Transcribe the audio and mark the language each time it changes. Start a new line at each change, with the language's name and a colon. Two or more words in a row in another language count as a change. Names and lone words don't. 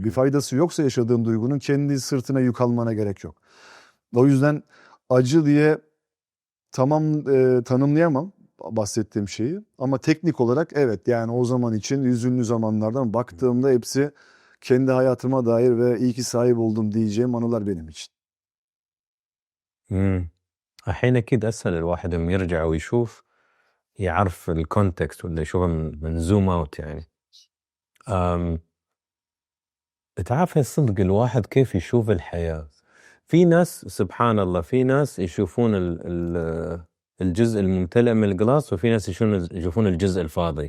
Turkish: Bir faydası yoksa yaşadığın duygunun kendi sırtına yük almana gerek yok. O yüzden acı diye tanımlayamam bahsettiğim şeyi. Ama teknik olarak evet, yani o zaman için hüzünlü zamanlardan baktığımda hepsi kendi hayatıma dair ve iyi ki sahip oldum diyeceğim anılar benim için.
Arabic: الحين أكيد أسهل الواحد لما يرجع ويشوف يعرف الكونتكست ولا يشوفها من
English: zoom out
Arabic: يعني. تعرف الصدق الواحد كيف يشوف الحياة. في ناس سبحان الله، في ناس يشوفون الجزء الممتلئ من الجلاس، وفي ناس يشوفون الجزء الفاضي.